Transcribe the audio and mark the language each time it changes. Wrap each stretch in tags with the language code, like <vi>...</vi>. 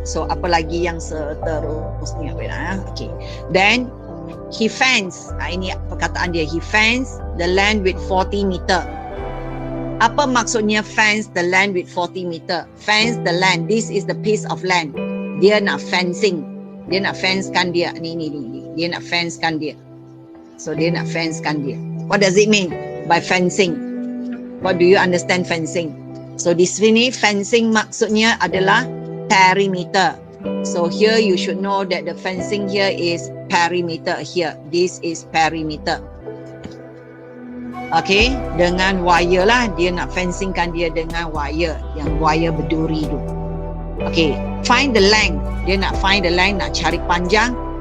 <ms>So apa lagi yang seterusnya?</ms> <en>Okay. Then he fence.</en> <ms>Ini perkataan dia.</ms> <en>He fence the land with 40 meter. Apa maksudnya fence the land with 40 meter? Fence the land. This is the piece of land.</en> <ms>Dia nak fencing. Dia nak fencekan dia. Ni. Dia nak fencekan dia. So dia nak fencekan dia.</ms> <en>What does it mean by fencing? What do you understand fencing?</en> <ms>So di sini fencing maksudnya adalah perimeter.</ms> <en>So here you should know that the fencing here is perimeter here. This is perimeter. Okay,</en> <ms>dengan wire lah. Dia nak fencingkan dia dengan wire. Yang wire berduri tu.</ms> <en>Okay, find the length.</en> <ms>Dia nak</ms> <en>find the length,</en> <ms>nak cari panjang.</ms>